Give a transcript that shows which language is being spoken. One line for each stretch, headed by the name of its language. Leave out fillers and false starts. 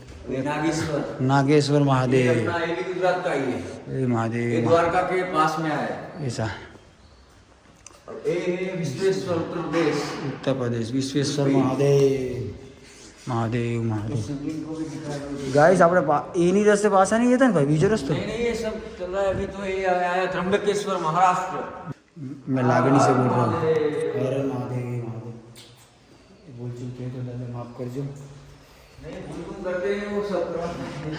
Hindi: नागेश्वर नागेश्वर महादेव, ये भी गुजरात का ही है। हे ये महादेव द्वारका के पास में है। ऐसा। और ये है विश्वेश्वर उत्तर प्रदेश। उत्तर प्रदेश विश्वेश्वर महादेव महादेव महादेव।
Gujarati: गाइस આપણે એની રસ્તે પાછા નહીં જતા ને ભાઈ, બીજો રસ્તો।
Hindi: नहीं नहीं, ये सब चल रहा है अभी। तो ये आया त्र्यंबकेश्वर महाराष्ट्र। मैं लागणी से बोल रहा हूँ। अरे महादेव महादेव, बोल चुके तो दादा माफ करजो। नहीं, भूल करते हैं वो सब करते हैं।